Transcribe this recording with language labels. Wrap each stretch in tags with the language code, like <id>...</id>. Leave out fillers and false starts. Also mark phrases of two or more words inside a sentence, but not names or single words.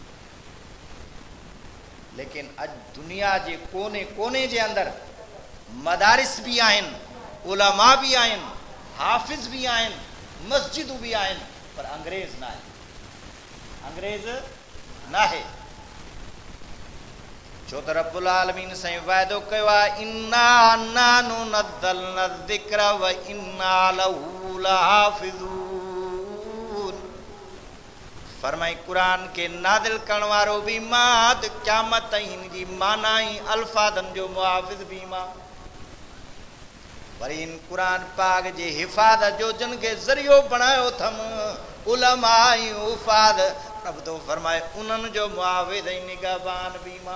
<sd>लेकिन अॼु दुनिया जे कोने कोने जे अंदरि मदारिस बि आहिनि, उलमा बि आहिनि, हाफ़िज़ बि आहिनि, मस्जिदूं बि आहिनि, पर अंग्रेज़ न आहे, अंग्रेज़ न आहे। छो त</sd> <ar>رب العالمين</ar> <sd>साईं वाइदो कयो आहे</sd> <ar>إنا نحن نزلنا الذكر وإنا له لحافظون.</ar> <sd>फरमाई क़ुरान के नाज़िल करण वारो बि मां, त क़यामत ताईं हिन जी माना ई अल्फाज़नि जो मुहाफ़िज़ बि मां। वरी इन क़ुरान पाक जे हिफ़ाज़त जो जिन खे ज़रियो बणायो अथमि उलमा ऐं हुफ़ाज़, रब तो फरमाए उन्हनि जो मुहाफ़िज़ ऐं निगहबान बि मां।</sd>